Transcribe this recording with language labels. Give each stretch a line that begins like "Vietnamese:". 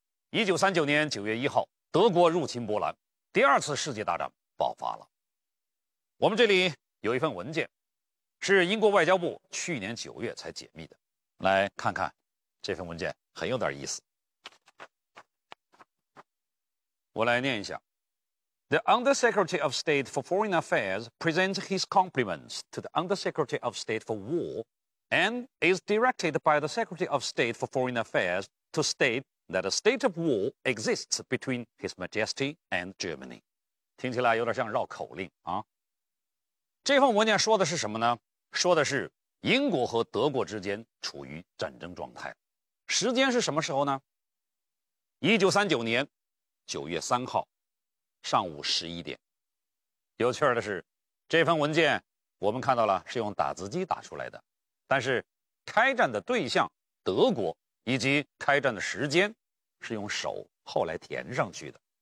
Chinese: 1939年9月1号，德国入侵波兰，第二次世界大战爆发了。我们这里有一份文件，是英国外交部去年9月才解密的。来看看，这份文件很有点意思。我来念一下。
English: The Undersecretary of State for Foreign Affairs presents his compliments to the Undersecretary of State for War and is directed by the Secretary of State for Foreign Affairs to state that a state of war exists between His Majesty and Germany.
Chinese: 听起来有点像绕口令啊。这份文件说的是什么呢？说的是英国和德国之间处于战争状态。时间是什么时候呢？1939年9月3号。上午11点。有趣的是，这份文件我们看到了是用打字机打出来的，但是开战的对象德国以及开战的时间是用手后来填上去的。